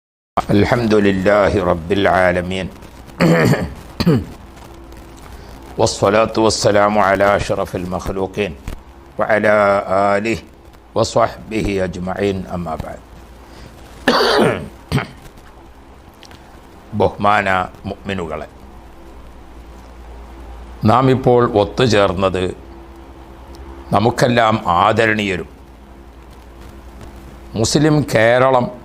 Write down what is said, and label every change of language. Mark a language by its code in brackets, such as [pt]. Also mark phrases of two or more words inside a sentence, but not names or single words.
[ar] الحمد لله رب العالمين والصلاة والسلام على أشرف المخلوقين وعلى آله وصحبه أجمعين أما بعد. [ml] ബഹുമാന മുഅ്മിനുകളെ, നാം ഇപ്പോൾ ഒത്തുചേർന്നത് നമുക്കെല്ലാം ആദരണീയരും മുസ്ലിം കേരളം